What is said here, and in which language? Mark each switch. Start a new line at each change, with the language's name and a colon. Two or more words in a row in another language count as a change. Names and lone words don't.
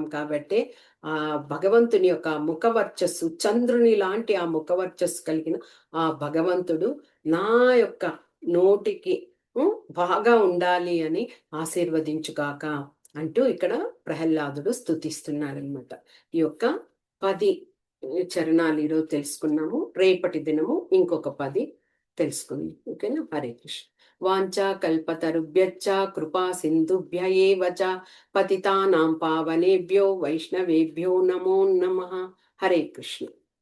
Telugu: కాబట్టి ఆ భగవంతుని యొక్క ముఖవర్చస్సు, చంద్రుని లాంటి ఆ ముఖవర్చస్సు కలిగిన ఆ భగవంతుడు నా యొక్క నోటికి బాగా ఉండాలి అని ఆశీర్వదించుగాక అంటూ ఇక్కడ ప్రహ్లాదుడు స్తుతిస్తున్నాడనమాట. ఈ యొక్క 10 చరణాలు ఈరోజు తెలుసుకున్నాము. రేపటి దినము ఇంకొక 10 తెలుసుకుందాం. ఓకేనా? హరే కృష్ణ.
Sanskrit: వాంఛాకల్పతరుభ్యశ్చ కృపా సింధుభ్య ఏవ చ పతితానాం పావనేభ్యో వైష్ణవేభ్యో నమో నమః.
Telugu: హరే కృష్ణ.